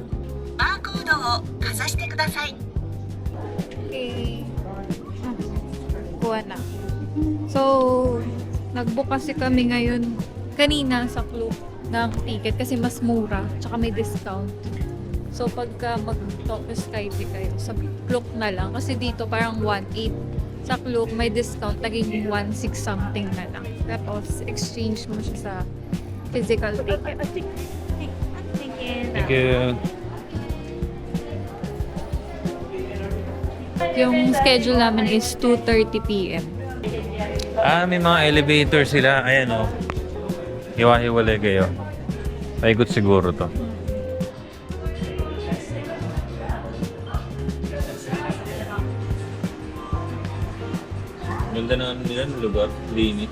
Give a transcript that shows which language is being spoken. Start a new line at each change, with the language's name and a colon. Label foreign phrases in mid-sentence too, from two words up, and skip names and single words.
Japanese: バーコードをかざしてください。
Filipino: Okay. Kuha na. So, nag-book kasi kami ngayon kanina sa Klook ng ticket kasi mas mura tsaka may discount. So, pagka mag-Tokyo Skytree kayo, sa Klook na lang. Kasi dito parang 1.8. Sa Klook may discount, naging 1.6 something na lang. Tapos, exchange mo siya sa physical ticket. Thank you. Yung schedule namin is 2:30 p.m. May mga elevator sila. Ayan o. Hiwa-hiwalay kayo. Paikot siguro to. Ganda na nila ng lugar. Linis.